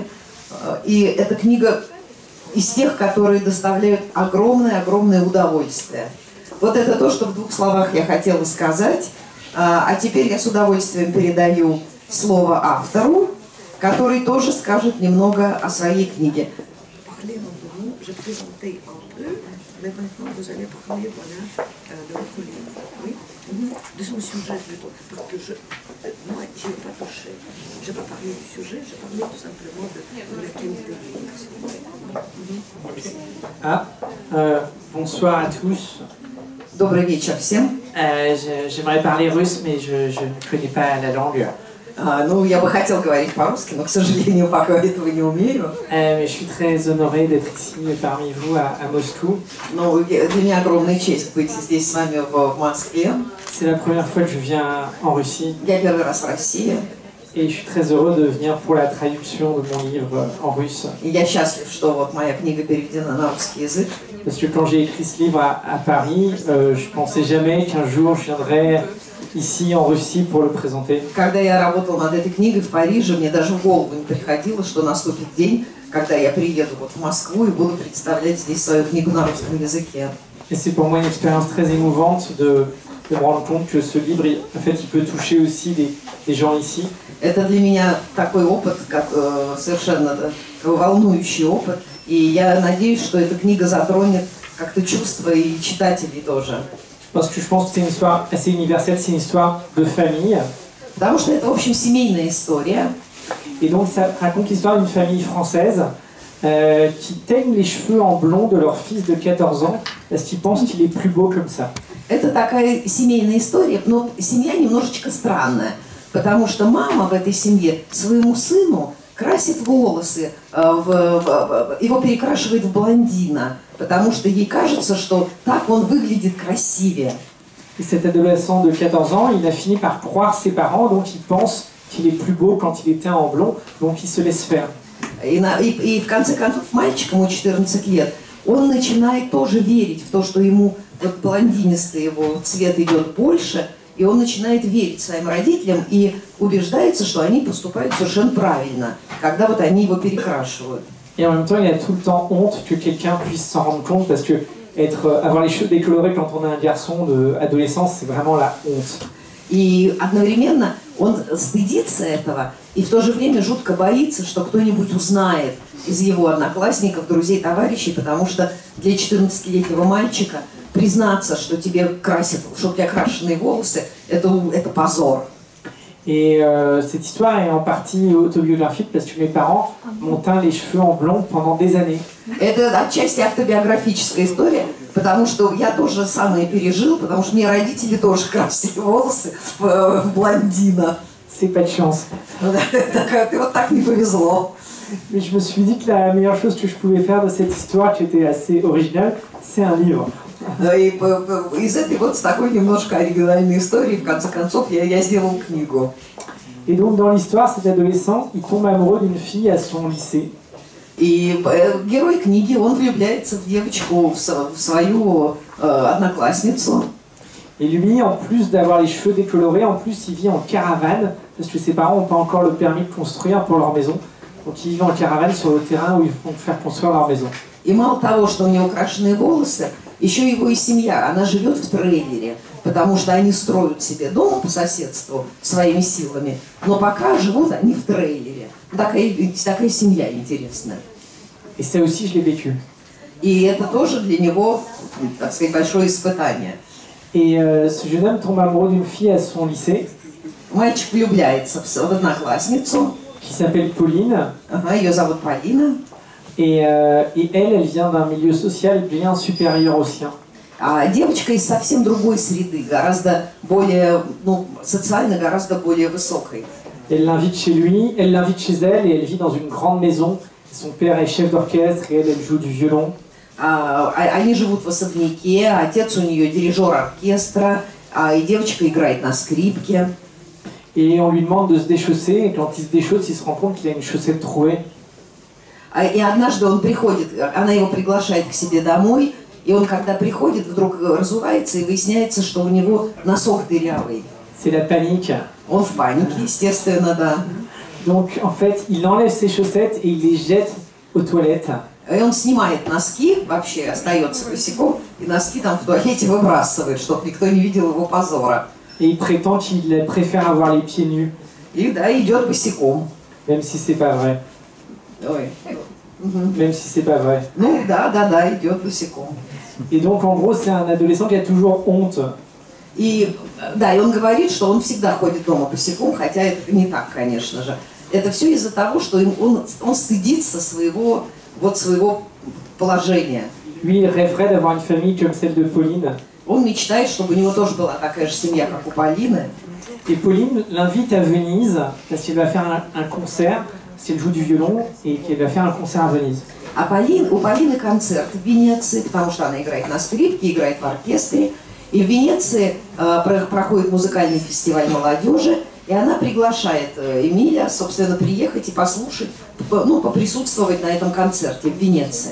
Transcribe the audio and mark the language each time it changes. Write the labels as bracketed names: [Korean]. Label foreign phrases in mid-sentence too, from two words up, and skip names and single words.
[Russian] И эта книга из тех, которые доставляют огромное удовольствие. Вот это то, что в 2 словах я хотела сказать. А теперь я с удовольствием передаю слово автору, который тоже скажет немного о своей книге. [French] Mais maintenant, vous allez parler, voilà, de votre livre, oui, de son sujet plutôt, parce que moi, je n'ai pas touché, je n'ai pas parlé du sujet, j'ai parlé tout simplement de la qualité du livre. Bonsoir à tous. [Russian] Добрый вечер всем. [French] J'aimerais parler russe, mais je ne connais pas la langue. [Russian] Ну, я бы хотел говорить по-русски, но, к сожалению, пока этого не умею. [French] Mais je suis très honoré d'être ici parmi vous à Moscou. [Russian] Ну, для меня огромная честь быть здесь с вами в Москве. [French] C'est la première fois que je viens en Russie. [Russian] Я первый раз в России. [French] Et je suis très heureux de venir pour la traduction de mon livre en russe. [Russian] И я счастлив, что вот моя книга переведена на русский язык. [French] Parce que quand j'ai écrit ce livre à Paris, je pensais jamais qu'un jour je viendrais ici en Russie pour le présenter. [Russian] Когда я работала над этой книгой в Париже, мне даже в голову не приходило, что наступит день, когда я приеду вот в Москву и буду представлять здесь свою книгу на русском языке. [French] Et c'est pour moi une expérience très émouvante de me rendre compte que ce livre, en fait, il peut toucher aussi des gens ici. [Russian] Это для меня такой опыт, совершенно волнующий опыт, и я надеюсь, что эта книга затронет как-то чувства и читателей тоже. [French] Parce que je pense que c'est une histoire assez universelle, c'est une histoire de famille. [Russian] Потому что это, в общем, семейная история. [French] Et donc ça raconte l'histoire d'une famille française qui teignent les cheveux en blond de leur fils de 14 ans parce qu'ils pensent qu'il est plus beau comme ça. [Russian] Это такая семейная история, но семья немножечко странная, потому что мама в этой семье своему сыну красит волосы, его перекрашивает в блондина, потому что ей кажется, что так он выглядит красивее. [French] Et cet adolescent de 14 ans, il a fini par croire ses parents, donc il pense qu'il est plus beau quand il est teint en blond, donc il se laisse faire. [Russian] И в конце концов мальчик, ему 14 лет, он начинает тоже верить в то, что ему вот блондинистый его цвет идет больше, и он начинает верить своим родителям и убеждается, что они поступают совершенно правильно, когда вот они его перекрашивают. [French] Et en même temps, il a tout le temps honte que quelqu'un puisse s'en rendre compte parce que avoir les cheveux décolorés quand on est un garçon d'adolescence, c'est vraiment la honte. [Russian] И одновременно он стыдится этого, и в то же время жутко боится, что кто-нибудь узнает из его одноклассников, друзей, товарищей, потому что для 14-летнего мальчика признаться, что тебе красят, что у тебя крашеные волосы, это позор. [French] Et cette histoire est en partie autobiographique parce que mes parents m'ont teint les cheveux en blond pendant des années. [Russian] Это отчасти автобиографическая история, потому что я тоже самое пережил, потому что мне родители тоже красили волосы в блондина. [French] C'est pas de chance. [Russian] Вот так не повезло. [French] Mais je me suis dit que la meilleure chose que je pouvais faire de cette histoire, qui était assez originale, c'est un livre. [Russian] И из этой вот с такой немножко оригинальной истории, в конце концов, я сделал книгу. [French] Et donc dans l'histoire, cet adolescent, il tombe amoureux d'une fille à son lycée. [Russian] И герой книги, он влюбляется в девочку, в свою одноклассницу. [French] Et lui, en plus d'avoir les cheveux décolorés, en plus il vit en caravane, parce que ses parents n'ont pas encore le permis de construire pour leur maison. Donc ils vivent en caravane sur le terrain où ils vont faire construire leur maison. [Russian] И мало того, что у него крашеные волосы, еще его и семья, она живет в трейлере, потому что они строят себе дом по соседству своими силами, но пока живут они в трейлере. Такая семья интересная. [French] Et ça aussi, je l'ai vécu. [Russian] И это тоже для него, так сказать, большое испытание. [French] Et ce jeune homme tombe amoureux d'une fille à son lycée. [Russian] Мальчик влюбляется в одноклассницу. [French] Qui s'appelle Pauline. [Russian] Ага, ее зовут Полина. [French] Et elle vient d'un milieu social bien supérieur au sien. [Russian] А девочка из совсем другой среды, гораздо более, социально гораздо более высокой. [French] Elle l'invite chez lui, elle l'invite chez elle et elle vit dans une grande maison. Son père est chef d'orchestre et elle joue du violon. [Russian] Они живут в особняке, отец у нее дирижер оркестра, и девочка играет на скрипке. [French] Et on lui demande de se déchausser, et quand il se déchausse, il se rend compte qu'il a une chaussette trouée. [Russian] И однажды он приходит, она его приглашает к себе домой, и он, когда приходит, вдруг разувается, и выясняется, что у него носок дырявый. [French] C'est la panique. [Russian] Он в панике, естественно, да. [French] Donc, en fait, il enlève ses chaussettes et il les jette aux toilettes. [Russian] И он снимает носки, вообще остается босиком, и носки там в туалете выбрасывает, чтобы никто не видел его позора. [French] Et il prétend qu'il préfère avoir les pieds nus. [Russian] И да, идет босиком. [French] Même si c'est pas vrai. [Russian] Ой. [French] Même si c'est pas vrai. [Russian] Ну да, идет босиком. [French] Et donc, en gros, c'est un adolescent qui a toujours honte. [Russian] И да, и он говорит, что он всегда ходит дома босиком, хотя это не так, конечно же. Это все из-за того, что он стыдится своего положения. [French] Lui, il rêverait d'avoir une famille comme celle de Pauline. [Russian] Он мечтает, чтобы у него тоже была такая же семья, как у Полины. [French] Et Pauline l'invite à Venise parce qu'elle va faire un concert, parce qu'elle joue du violon et qu'elle va faire un concert à Venise. [Russian] А у Полины концерт в Венеции, потому что она играет на скрипке, играет в оркестре. И в Венеции проходит музыкальный фестиваль молодежи, и она приглашает Эмиля, собственно, приехать и послушать, поприсутствовать на этом концерте в Венеции.